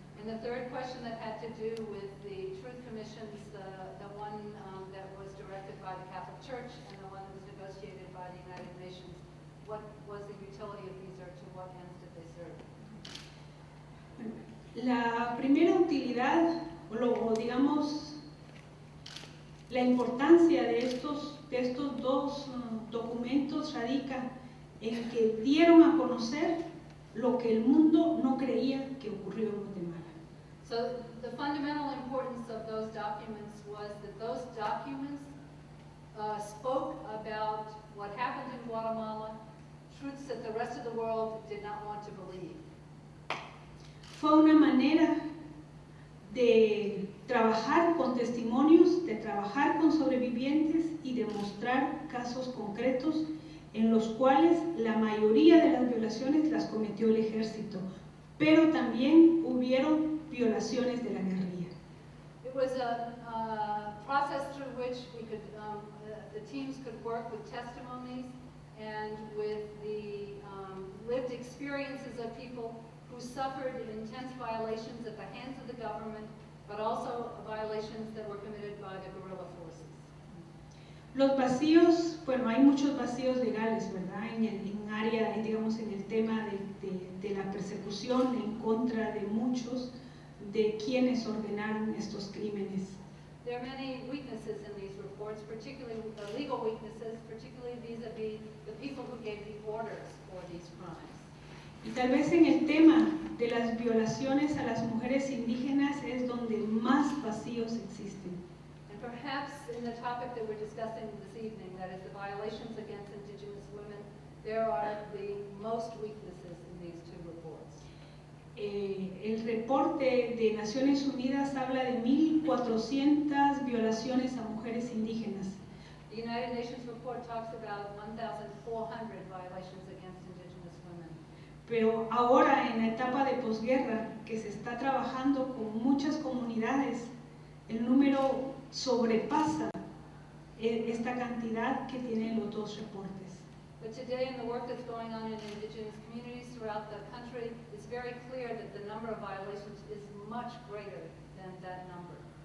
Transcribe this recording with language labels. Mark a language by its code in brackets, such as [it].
[en] And the third question that had to do with the Truth Commissions, the one that was directed by the Catholic Church and the one that was negotiated by the United Nations, what was the utility of these, or to what ends did they serve? [es] La primera utilidad, o digamos, la importancia de estos dos documentos radica en que dieron a conocer lo que el mundo no creía que ocurrió en Guatemala. [en] So the fundamental importance of those documents was that those documents spoke about what happened in Guatemala, truths that the rest of the world did not want to believe. [es] Fue una manera de trabajar con testimonios, de trabajar con sobrevivientes y de mostrar casos concretos en los cuales la mayoría de las violaciones las cometió el ejército, pero también hubieron violaciones de la guerrilla. [en] It was a process through which we could, the teams could work with testimonies and with the lived experiences of people who suffered intense violations at the hands of the government, but also violations that were committed by the guerrilla forces. [es] Los vacíos, bueno, hay muchos vacíos legales, ¿verdad? Digamos, en el tema de la persecución en contra de muchos de quienes ordenaron estos crímenes. [en] There are many weaknesses in these reports, particularly legal weaknesses, particularly vis-a-vis the people who gave the orders for these crimes. [es] Y tal vez en el tema de las violaciones a las mujeres indígenas es donde más vacíos existen. [en] And perhaps in the topic that we're discussing this evening, that is the violations against indigenous women, there are the most weaknesses in these two reports. [es] El reporte de Naciones Unidas habla de 1.400 violaciones a mujeres indígenas. [en] The United Nations report talks about 1,400 violations against indigenous women. [es] Pero ahora, en la etapa de posguerra, que se está trabajando con muchas comunidades, el número sobrepasa esta cantidad que tienen los dos reportes. [en] But today, in the work that's going on in indigenous communities throughout the country, it's very clear that the number of violations is much greater than that number.